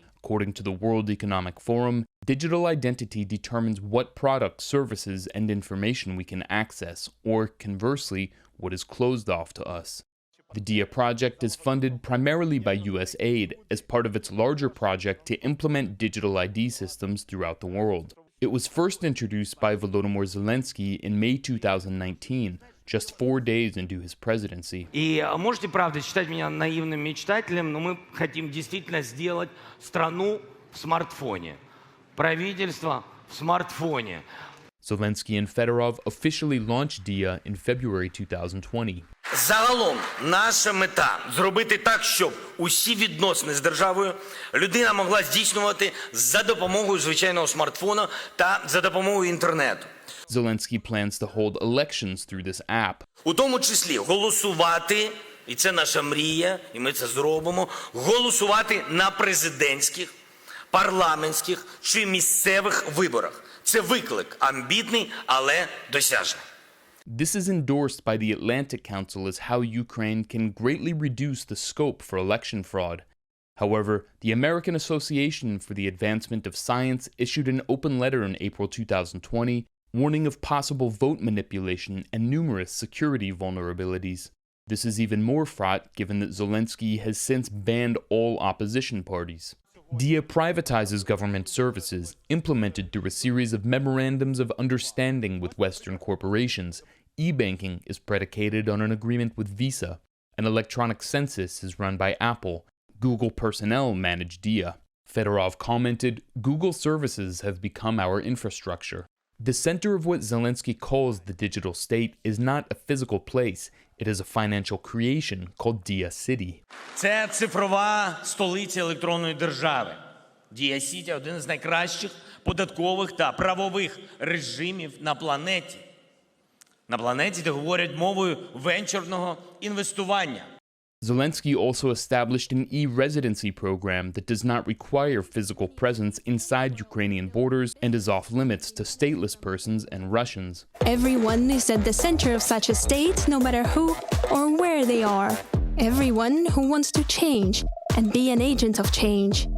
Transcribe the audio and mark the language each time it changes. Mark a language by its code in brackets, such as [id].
[en] According to the World Economic Forum, digital identity determines what products, services, and information we can access, or conversely, what is closed off to us. The DIA project is funded primarily by US aid as part of its larger project to implement digital ID systems throughout the world. It was first introduced by Volodymyr Zelensky in May 2019, just 4 days into his presidency. [ru] И можете, правда, считать меня наивным мечтателем, но мы хотим действительно сделать страну в смартфоне. Правительство в смартфоне. [en] Zelensky and Fedorov officially launched DIA in February 2020. [uk] Загалом, наша мета – зробити так, щоб усі відносини з державою людина могла здійснювати за допомогою звичайного смартфона та за допомогою інтернету. [en] Zelensky plans to hold elections through this app. [uk] У тому числі голосувати, і це наша мрія, і ми це зробимо, голосувати на президентських, парламентських чи місцевих виборах. Це виклик амбітний, але досяжний. [en] This is endorsed by the Atlantic Council as how Ukraine can greatly reduce the scope for election fraud. However, the American Association for the Advancement of Science issued an open letter in April 2020 warning of possible vote manipulation and numerous security vulnerabilities. This is even more fraught given that Zelensky has since banned all opposition parties. DIA privatizes government services, implemented through a series of memorandums of understanding with Western corporations. E-banking is predicated on an agreement with Visa. An electronic census is run by Apple. Google personnel manage DIA. Fedorov commented, "Google services have become our infrastructure." The center of what Zelensky calls the digital state is not a physical place. It is a financial creation called DIA City. [uk] Це цифрова столиця електронної держави. Дія Сіті – один з найкращих податкових та правових режимів на планеті. На планеті, де говорять мовою венчурного інвестування. [en] Zelensky also established an e-residency program that does not require physical presence inside Ukrainian borders and is off limits to stateless persons and Russians. Everyone is at the center of such a state, no matter who or where they are. Everyone who wants to change and be an agent of change.